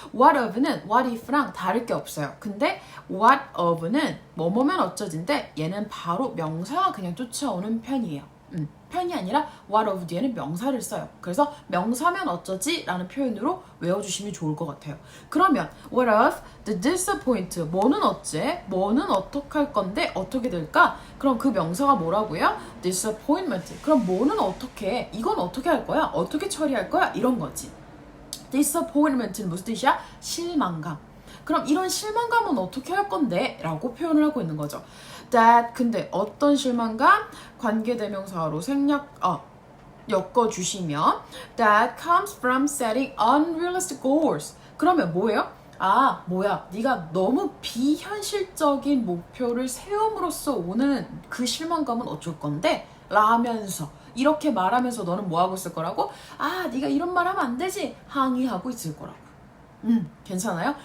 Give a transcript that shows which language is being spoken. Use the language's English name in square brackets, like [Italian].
[Korean] what of는 what if랑 다를 게 없어요. 근데 what of는 뭐뭐면 어쩌진데 얘는 바로 명사가 그냥 쫓아오는 편이에요. 편이 아니라 what of 뒤에는 명사를 써요. 그래서 명사면 어쩌지? 라는 표현으로 외워주시면 좋을 것 같아요. 그러면 [English] what of the disappoint [Korean] 뭐는 어째? 뭐는 어떡할 건데 어떻게 될까? 그럼 그 명사가 뭐라고요? disappointment. 그럼 뭐는 어떻게? 이건 어떻게 할 거야? 어떻게 처리할 거야? 이런 거지. disappointment는 무슨 뜻이야? 실망감. 그럼 이런 실망감은 어떻게 할 건데? 라고 표현을 하고 있는 거죠. That 근데 어떤 실망감? 관계대명사로 엮어주시면 [English] That comes from setting unrealistic goals. [Korean] 그러면 뭐예요? 아, 뭐야. 네가 너무 비현실적인 목표를 세움으로써 오는 그 실망감은 어쩔 건데? 라면서 이렇게 말하면서 너는 뭐 하고 있을 거라고? 아, 네가 이런 말 하면 안 되지. 항의하고 있을 거라고. 괜찮아요?